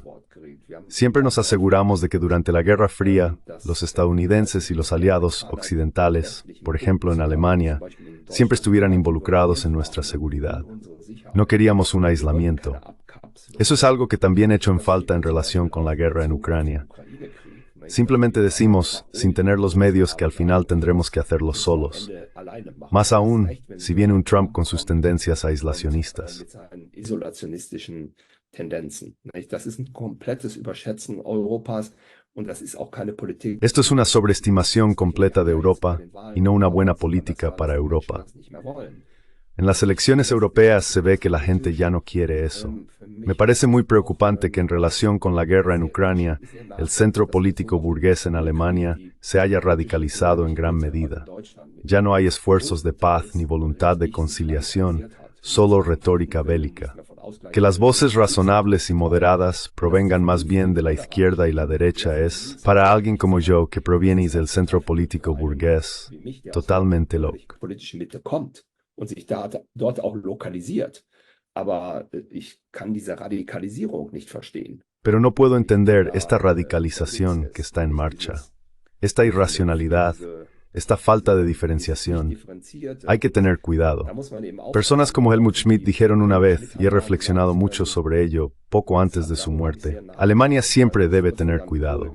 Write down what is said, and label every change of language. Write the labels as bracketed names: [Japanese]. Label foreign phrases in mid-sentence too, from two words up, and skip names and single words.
[Spanish] Siempre nos aseguramos de que durante la Guerra Fría, los estadounidenses y los aliados occidentales, por ejemplo en Alemania, siempre estuvieran involucrados en nuestra seguridad. No queríamos un aislamiento. Eso es algo que también he hecho en falta en relación con la guerra en Ucrania. Simplemente decimos, sin tener los medios, que al final tendremos que hacerlo solos. Más aún, si viene un Trump con sus tendencias aislacionistas. [German] Das ist ein komplettes Überschätzen Europas und das ist auch keine Politik. [Spanish] Esto es una sobreestimación completa de Europa y no una buena política para Europa. En las elecciones europeas se ve que la gente ya no quiere eso. Me parece muy preocupante que en relación con la guerra en Ucrania, el centro político burgués en Alemania se haya radicalizado en gran medida. Ya no hay esfuerzos de paz ni voluntad de conciliación, solo retórica bélica. Que las voces razonables y moderadas provengan más bien de la izquierda y la derecha es, para alguien como yo que proviene del centro político burgués, totalmente loco. [German] Und sich dort auch lokalisiert. Aber ich kann diese Radikalisierung nicht verstehen. [Spanish] Pero no puedo entender esta radicalización que está en marcha, esta irracionalidad, esta falta de diferenciación. Hay que tener cuidado. Personas como Helmut Schmidt dijeron una vez, y he reflexionado mucho sobre ello poco antes de su muerte, Alemania siempre debe tener cuidado.